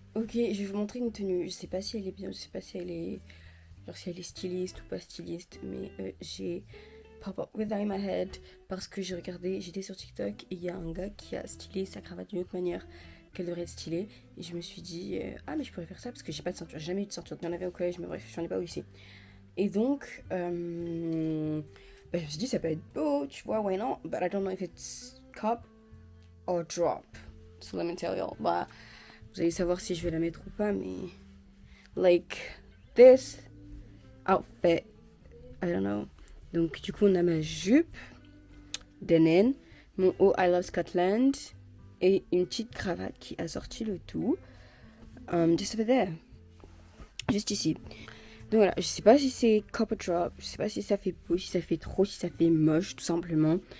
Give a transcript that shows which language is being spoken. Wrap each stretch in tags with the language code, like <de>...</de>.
<fr>Ok, je vais vous montrer une tenue. Je sais pas si elle est bien, je sais pas si elle est genre si elle est styliste ou pas styliste, mais j'ai</fr> <en>pop up with that in my head</en> <fr>parce que j'ai regardé, j'étais sur TikTok et il y a un gars qui a stylé sa cravate d'une autre manière qu'elle devrait être stylée et je me suis dit ah mais je pourrais faire ça parce que j'ai pas de ceinture, j'ai jamais eu de ceinture, il y en avait au collège mais bref j'en ai pas au lycée. Et donc, je me suis dit, ça peut être beau, tu vois,</fr> <en>why not? But I don't know if it's cup or drop. So let me tell you.</en> <fr>Bah, vous allez savoir si je vais la mettre ou pas, mais...</fr> <en>Like, this outfit, I don't know.</en> <fr>Donc, du coup, on a ma jupe denim, mon haut I Love Scotland, et une petite cravate qui a sorti le tout.</fr> <en>Just over there.</en> <fr>Juste ici. Donc voilà, je sais pas si c'est copper drop, je sais pas si ça fait beau, si ça fait trop, si ça fait moche tout simplement.</fr>